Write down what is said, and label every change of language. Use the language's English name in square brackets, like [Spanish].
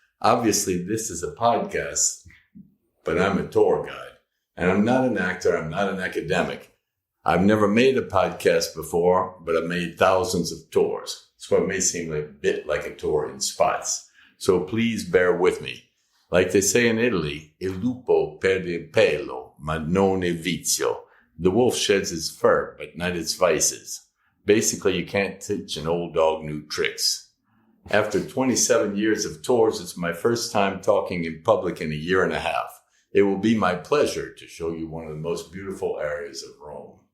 [English] Obviously, this is a podcast, but I'm a tour guide. And I'm not an actor. I'm not an academic. I've never made a podcast before, but I've made thousands of tours. So it may seem a bit like a tour in spots. So please bear with me. Like they say in Italy, [Italian] il lupo perde il pelo, ma non il vizio. [English] The wolf sheds his fur, but not its vices. Basically, you can't teach an old dog new tricks. After 27 years of tours, it's my first time talking in public in a year and a half. It will be my pleasure to show you one of the most beautiful areas of Rome.